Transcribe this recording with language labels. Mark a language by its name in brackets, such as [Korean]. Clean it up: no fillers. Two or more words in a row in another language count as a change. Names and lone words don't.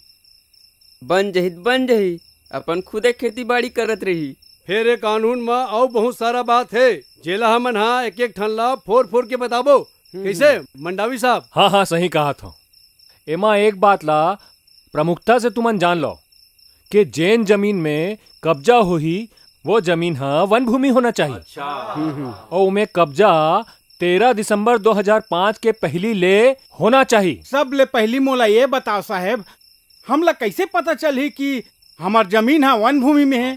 [Chhattisgarhi] बन जही अपन खुदे खेती बाड़ी करत रही। फिर एक कानून में और बहुत सारा बात है, जेला हमन हाँ एक एक ठन ला फोर के बताबो। कैसे मंडावी साहब? हाँ हाँ सही कहा था। एमा एक बात ला प्रमुखता से तुमन जान लो कि जैन जमीन में कब्जा हो ही वो जमीन हाँ वन भूमि होना चाहिए। और उमें कब्जा 13 दिसंबर 2005 के पहली ले होना चाहिए। सब ले पहली मोला ये बताओ साहेब, हमला कैसे पता चली कि हमार जमीन है वन भूमि में है?